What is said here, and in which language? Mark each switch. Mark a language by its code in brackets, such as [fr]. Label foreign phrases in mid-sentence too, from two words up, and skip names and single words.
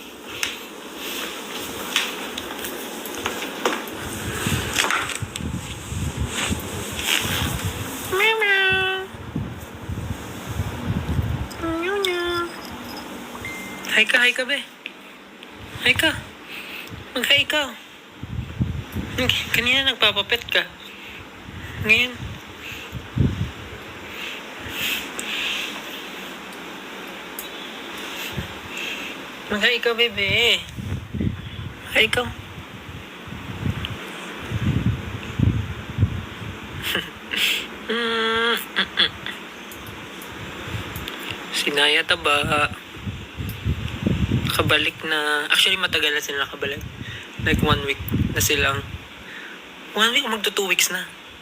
[tl] Meow meow. Meow meow. Hi ka be. Hi ka. Mag-hi ka. Kanina nagpapapet ka. Ngayon. Mag-hi ka, bebe. Hi ka. Sinaya taba. Nakabalik na. Actually, matagal na sila nakabalik. Like 1 week na silang. 1 week, magto 2 weeks na.